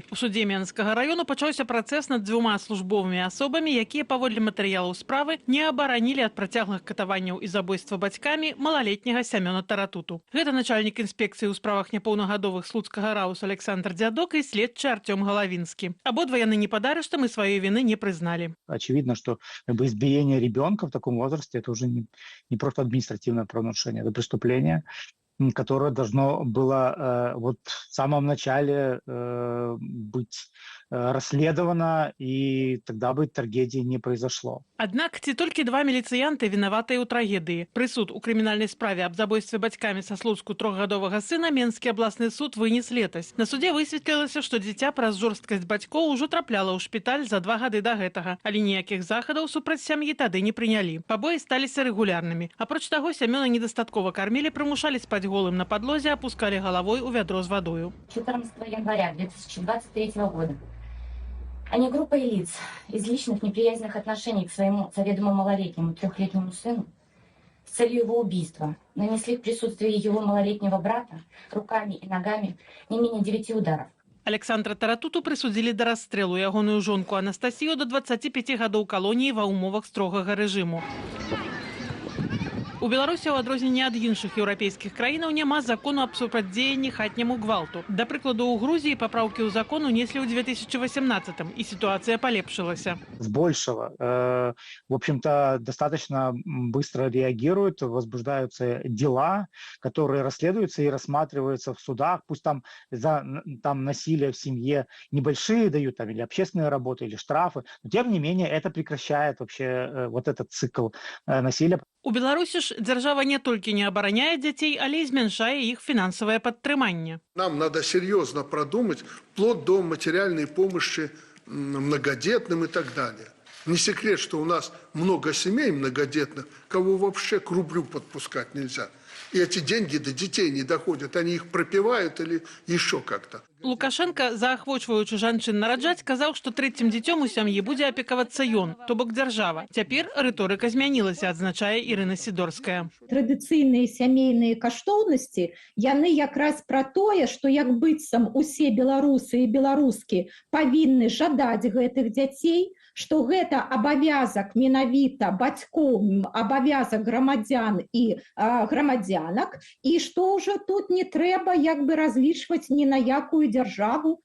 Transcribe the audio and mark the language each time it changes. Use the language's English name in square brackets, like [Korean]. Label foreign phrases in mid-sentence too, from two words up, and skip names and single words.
[Belarusian] У судзе Менскага раёну пачаўся працэс над 2 службовымі асобамі, якія паводле матэрыялаў справы не абаранілі ад працяглых катаванняў і забойства бацькамі малалетняга Сямёна Таратуту. Гэта начальнік інспекцыі ў справах няпаўнагадовых слуцкага рауса Александр Дзядок і следчы Артём Галавінскі. Абодва яны не пад арыштам і сваёй [Russian] вины не признали. Очевидно, что избиение ребенка в таком возрасте это уже не просто административное правонарушение, это преступление, которое должно было вот в самом начале быть расследовано, и тогда бы трагедии не произошло. [Belarusian] Аднак ці толькі 2 міліцыянты вінаватыя ў трагедыі. Прысуд у крымінальнай справе аб забойстве бацькамі са Слуцку 3-гадовага сына Менскі абласны суд вынес летась. На судзе высветлілася, што дзіця праз жорсткасць бацькоў ужо трапляла ў шпіталь за 2 гады да гэтага, але ніякіх захадаў супраць сям'і тады не прынялі. Пабоі сталіся рэгулярнымі. Апроч таго, Сямёна недастаткова кармілі, прымушалі спаць голым на падлозе, апускалі галавой у вядро з вадою. [Russian] 14 января 2023 года они группой лиц из личных неприязненных отношений к своему заведомо малолетнему 3-летнему сыну с целью его убийства нанесли в присутствии его малолетнего брата руками и ногами не менее 9 ударов. [Belarusian] Александра Таратуту прысудзілі да расстрэлу, ягоную жонку Анастасію да 25 гадоў калоніі ва ўмовах строгага рэжыму. У Беларусі, у адрозненне ад іншых еўрапейскіх краінаў, няма закону аб супрацьдзеянні хатняму гвалту. Да прыкладу, у Грузіі папраўкі ў закон унеслі ў 2018-м, і [Russian] ситуация полепшилася. С большего. В общем-то, достаточно быстро реагируют, возбуждаются дела, которые расследуются и рассматриваются в судах. Пусть там за насилие в семье небольшие дают, там, или общественные работы, или штрафы, но тем не менее это прекращает вообще вот этот цикл насилия. [Belarusian] У Беларусі ж дзяржава не толькі не абараняе дзяцей, але і змяншае іх фінансавае падтрыманне. [Russian] Нам надо серьезно продумать вплоть до материальной помощи многодетным и так далее. Не секрет, что у нас много семей многодетных, кого вообще к рублю подпускать нельзя. И эти деньги до детей не доходят, они их пропивают или еще как-то. [Belarusian] Лукашенко, заахвочваючы жанчын нараджаць, сказаў, што трэцім дзіцём у сям'і будзе апекавацца ён, то бок дзяржава. Цяпер рыторыка змянілася, адзначае Ірына Сідорская. Традыцыйныя сямейныя каштоўнасці, яны якраз пра тое, што як быццам усе беларусы і беларускі павінны жадаць гэтых дзяцей, што гэта абавязак менавіта бацькоў, абавязак грамадзян і грамадзянак, і што ўжо тут не трэба як бы разлічваць ні на якую дзяржаву.